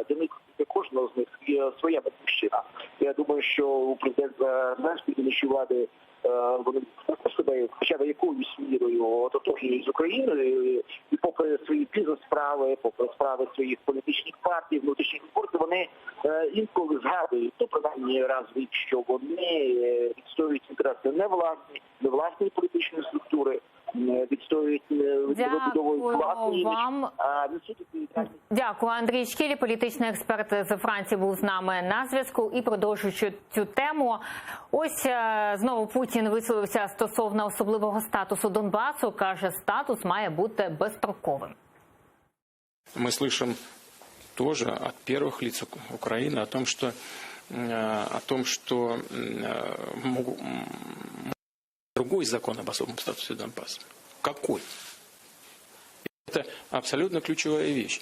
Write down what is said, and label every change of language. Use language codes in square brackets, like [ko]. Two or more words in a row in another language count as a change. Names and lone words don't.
[uk] Для кожного з них є своя батьківщина. Я думаю, що у президента Зеленського і іншої влади вони себе хоча б якоюсь мірою ототожнюють з Україною, і попри свої бізнес-справи, попри справи своїх політичних партій, внутрішніх спортів, вони інколи згадують, то принаймні раз в рік, що вони відстоюють інтереси не власної політичної структури, відстоюють вибудовою власної вам. Дякую. Андрій Шкілі, політичний експерт з Франції, був з нами на зв'язку. І продовжуючи цю тему, ось знову Путін висловився стосовно особливого статусу Донбасу. Каже, статус має бути безстроковим. [ru] Мы слышим тоже от первых лиц Украины о том, что другой закон об особом статусе Донбасса. Какой? Это абсолютно ключевая вещь.